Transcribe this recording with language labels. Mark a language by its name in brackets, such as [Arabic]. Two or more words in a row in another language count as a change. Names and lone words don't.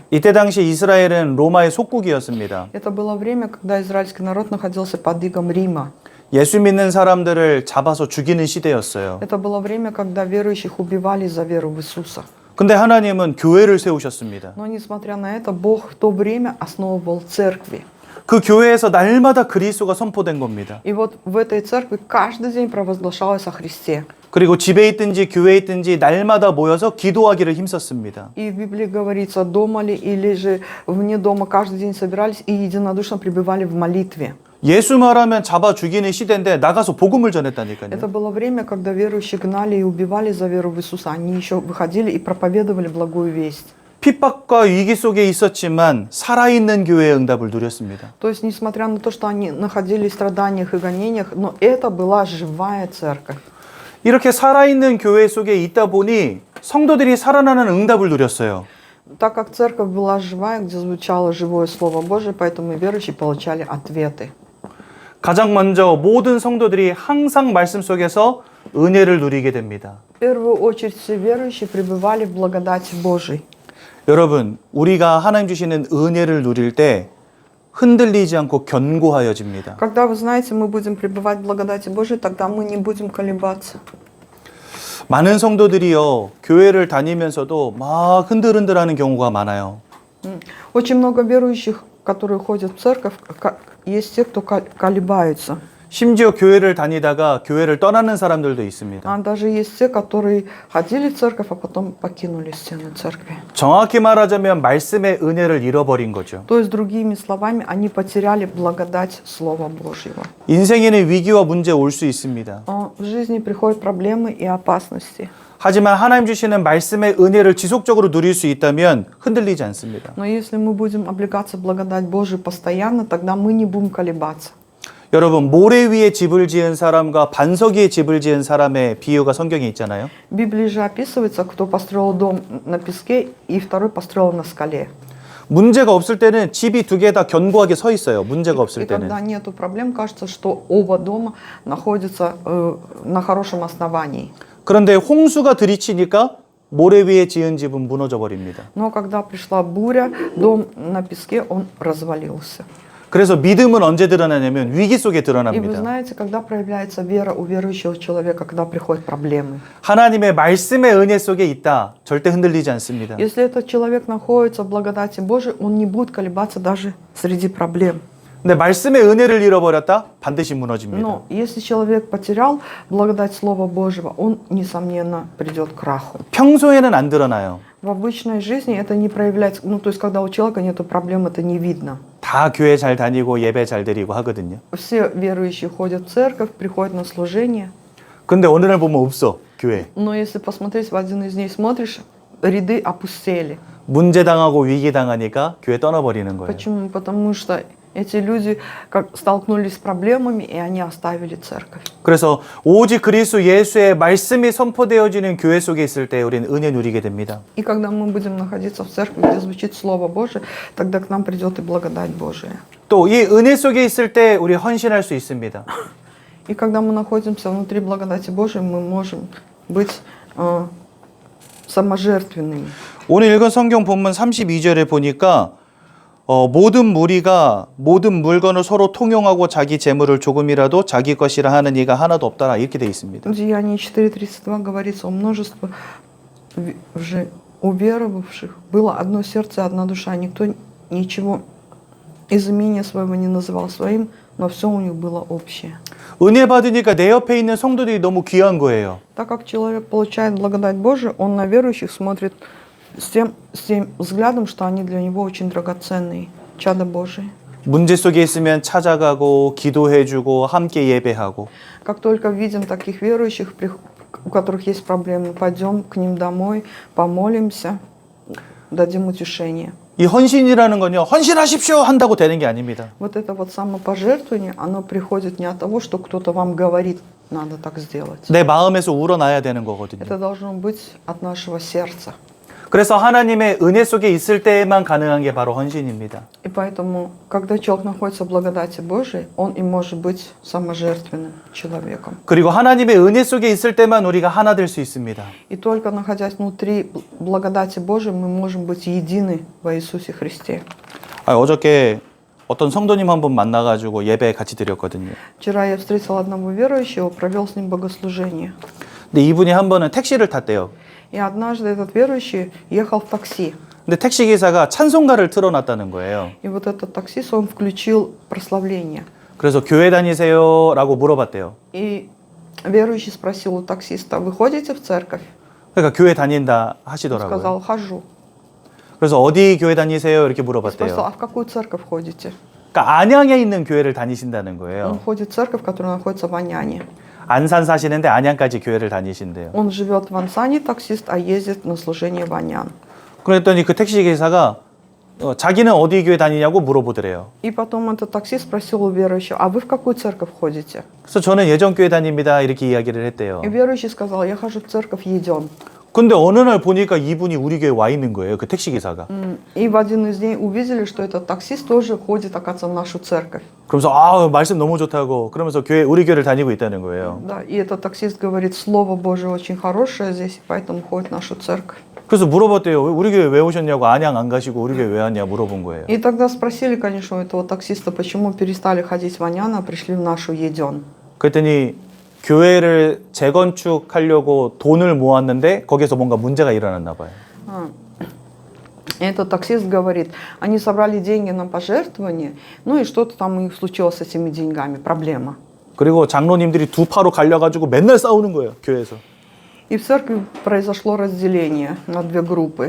[Korean] 이때 당시 이스라엘은 로마의 속국이었습니다. [Russian] Это было время, когда израильский народ находился под игом Рима. [Korean] 예수 믿는 사람들을 잡아서 죽이는 시대였어요. [Russian] Это было время, когда верующих убивали за веру в Иисуса. [Korean] 근데 하나님은 교회를 세우셨습니다. [Russian] Но несмотря на это, Бог в то время основывал церкви. [Korean] 그 교회에서 날마다 그리스도가 선포된 겁니다. [Russian] И вот в этой церкви каждый день провозглашалось о Христе. [Korean] 그리고 집에 있든지 교회에 있든지 날마다 모여서 기도하기를 힘썼습니다. [Russian] И в Библии говорится, дома ли или же вне дома каждый день собирались и единодушно пребывали в молитве. [Korean] 예수 말하면 잡아 죽이는 시대인데 나가서 복음을 전했다니까요. [Russian] Это было время, когда верующие гнали и убивали за веру в Иисуса. Они еще выходили и проповедовали благую весть. [Korean] 핍박과 위기 속에 있었지만 살아있는 교회의 응답을 누렸습니다. [Russian] То есть, несмотря на то, что они находились в страданиях и гонениях, но это была живая церковь. [Korean] 이렇게 살아있는 교회 속에 있다 보니 성도들이 살아나는 응답을 누렸어요. [Russian] Так как церковь была живая, где звучало живое Слово Божие, поэтому и верующие получали ответы. [Korean] 가장 먼저 모든 성도들이 항상 말씀 속에서 은혜를 누리게 됩니다. [Russian] В первую очередь все верующие пребывали в благодати Божией. [Korean] 여러분, 우리가 하나님 주시는 은혜를 누릴 때 흔들리지 않고 견고하여집니다. [Russian] Когда, вы знаете, мы будем пребывать в благодати Божией, тогда мы не будем колебаться. [Korean] 많은 성도들이요, 교회를 다니면서도 막 흔들흔들하는 경우가 많아요. [Russian] Очень много верующих, которые ходят в церковь, есть те, кто колебаются. [Korean] 심지어 교회를 다니다가 교회를 떠나는 사람들도 있습니다. [Russian] А даже есть те, которые ходили в церковь, а потом покинули стены церкви. [Korean] 정확히 말하자면 말씀의 은혜를 잃어버린 거죠. [Russian] То есть, другими словами, они потеряли благодать Слова Божьего. [Korean] 인생에는 위기와 문제 올 수 있습니다. [Russian] В жизни приходят проблемы и опасности. [Korean] 하지만 하나님 주시는 말씀의 은혜를 지속적으로 누릴 수 있다면 흔들리지 않습니다. [Russian] Но если мы будем облекаться в благодать Божию постоянно, тогда мы не будем колебаться. [Korean] 여러분, 모래 위에 집을 지은 사람과 반석 위에 집을 지은 사람의 비유가 성경에 있잖아요. [Russian] В Библии же описывается, кто построил дом на песке и второй построил на скале. [Korean] 문제가 없을 때는 집이 두 개 다 견고하게 서 있어요. 문제가 [Russian] И [Korean] 없을 때는. [Russian] когда нету проблем, кажется, что оба дома находятся на хорошем основании. [Korean] 그런데 홍수가 들이치니까 모래 위에 지은 집은 무너져 버립니다. [Russian] Но когда пришла буря, дом на песке, он развалился. [Korean] 그래서 믿음은 언제 드러나냐면 위기 속에 [Russian] И вы [Korean] 드러납니다. [Russian] знаете, когда проявляется вера у верующего человека, когда приходят проблемы. [Korean] 하나님의 말씀의 은혜 속에 있다. 절대 흔들리지 않습니다. [Russian] Если этот человек находится в благодати Божией, он не будет колебаться даже среди проблем. [Korean] 근데 말씀의 은혜를 잃어버렸다? 반드시 무너집니다. [Russian] Но если человек потерял благодать Слова Божьего, он, несомненно, придет к краху. [Korean] 평소에는 안 드러나요. [Russian] В обычной жизни это не проявляется, то есть когда у человека нет проблем, это не видно. [Korean] 다 교회 잘 다니고 예배 잘 드리고 하거든요. [Russian] Все верующие ходят в церковь, приходят на служение. [Korean] 근데 어느 날 보면 없어, 교회. [Russian] Но если посмотреть в один из дней, смотришь, ряды опустели. [Korean] 문제 당하고 위기 당하니까 교회 떠나버리는 거예요. [Russian] Почему? Потому что Эти люди как столкнулись с проблемами, и они оставили церковь. [Korean] 그래서 오직 그리스도 예수의 말씀이 선포되어지는 교회 속에 있을 때 우리는 은혜 누리게 됩니다. [Russian] И когда мы будем находиться в церкви, где звучит Слово Божие, тогда к нам придет и благодать Божия. [Korean] 또 이 은혜 속에 있을 때 우리 헌신할 수 있습니다. [Russian] И когда мы находимся внутри благодати Божией, мы можем быть саможертвенными. [Korean] 오늘 읽은 성경 본문 32절에 보니까 모든 무리가 모든 물건을 서로 통용하고 자기 재물을 조금이라도 자기 것이라 하는 이가 하나도 없더라 이렇게 돼 있습니다. [Russian] В Деянии 4:32 говорится о множестве уверовавших. Было одно сердце, одна душа. Никто ничего из имения своего не называл своим, но все у них было общее. [Korean] 은혜 받으니까 내 옆에 있는 성도들이 너무 귀한 거예요. [Russian] Так как человек получает благодать Божию, он на верующих смотрит с тем взглядом, что они для него очень драгоценные, чада Божии. [Korean] 문제 속에 있으면 찾아가고 기도해주고 함께 예배하고 [Russian] Как только видим таких верующих, у которых есть проблемы, пойдем к ним домой, помолимся, дадим утешение. [Korean] 이 헌신이라는 건요 헌신하십시오 한다고 되는 게 아닙니다. [Russian] Вот это вот самопожертвование, оно приходит не от того, что кто-то вам говорит, надо так сделать. [Korean] 내 마음에서 우러나야 되는 거거든요. [Russian] Это должно быть от нашего сердца. [Korean] 그래서 하나님의 은혜 속에 있을 때에만 가능한 게 바로 헌신입니다. [Russian] И поэтому, когда человек находится в благодати Божией, он и может быть саможертвенным человеком. [Korean] 그리고 하나님의 은혜 속에 있을 때만 우리가 하나 될 수 있습니다. [Russian] И только находясь внутри благодати Божией, мы можем быть едины во Иисусе Христе. [Korean] 어저께 어떤 성도님 한 분 만나가지고 예배 같이 드렸거든요. [Russian] Вчера я встретил одного верующего, провел с ним богослужение. [Korean] 근데 이분이 한 번은 택시를 탔대요. [Russian] И однажды этот верующий ехал в такси. [Korean] 근데 택시 기사가 찬송가를 틀어놨다는 거예요. [Russian] И вот этот таксист, он включил прославление. [Korean] 그래서 교회 다니세요라고 물어봤대요. [Russian] И верующий спросил у таксиста: вы ходите в церковь? [Korean] 그러니까 교회 다닌다 [Russian] Он [Korean] 하시더라고요. [Russian] сказал: хожу. [Korean] 그래서 어디 교회 다니세요 이렇게 [Russian] Спросил: [Korean] 물어봤대요. [Russian] а в какую церковь ходите? [Korean] 그러니까 안양에 있는 교회를 다니신다는 [Russian] Он [Korean] 거예요. [Russian] ходит в церковь, которая находится в Аняне. [Korean] 안산 사시는데 안양까지 교회를 다니신대요. [Russian] Он живет в Ансане, таксист, а ездит на служение в Анян. [Korean] 그랬더니 그 택시 기사가 자기는 어디 교회 다니냐고 물어보더래요. [Russian] И потом этот таксист спросил у верующего: а вы в какую церковь ходите? [Korean] 그래서 저는 예전 교회 다닙니다 이렇게 이야기를 했대요. [Russian] И верующий сказал: я хожу в церковь Еден. [Korean] 근데 어느 날 보니까 이분이 우리 교회 와 있는 거예요. 그 택시 기사가. [Russian] И в один из дней увидели, что этот таксист тоже ходит, оказывается, в нашу церковь. [Korean] 그러면서 아 말씀 너무 좋다고 그러면서 우리 교회를 다니고 있다는 거예요. [Russian] Да, и этот таксист говорит: Слово Божие очень хорошее здесь, и поэтому ходит в нашу церковь. [Korean] 그래서 물어봤대요. 우리 교회 왜 오셨냐고 안양 안 가시고 우리 교회 왜 왔냐 물어본 거예요. [Russian] И тогда спросили, конечно, у этого таксиста, почему перестали ходить в Анян, а пришли в нашу Еден. [Korean] 그랬더니 교회를 재건축하려고 돈을 모았는데 거기서 뭔가 문제가 일어났나 봐요. [Russian] И этот таксист говорит: они собрали деньги на пожертвование, ну и что-то там у них случилось с этими деньгами, проблема. [Korean] 그리고 장로님들이 두 파로 갈려가지고 맨날 싸우는 거예요. 교회에서. [Russian] И в церкви произошло разделение на две группы.